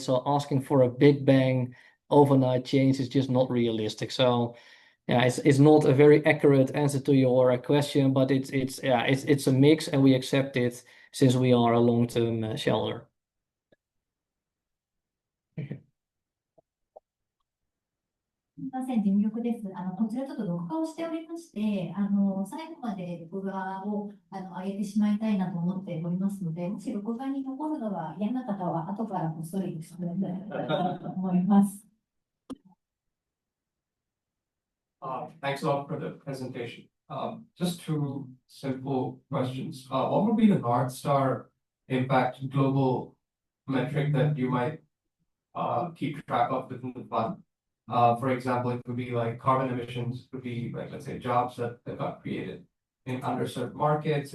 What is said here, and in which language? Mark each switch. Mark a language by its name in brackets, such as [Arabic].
[English] So asking for a big bang overnight change is just not realistic. So it's not a very accurate answer to your question, but it's a mix, and we accept it since we are a long-term shareholder. [Japanese] すみません、事務局です。こちらちょっと録画をしておりまして、最後まで録画を上げてしまいたいなと思っておりますので、もし録画に残るのが嫌な方は、後からこっそりしてくださいと思います。 [English] Thanks a lot for the presentation. Just 2 simple questions. What would be the North Star impact global metric that you might keep track of within the fund? For example, it could be like carbon emissions, it could be like, let's say, jobs that got created in underserved markets.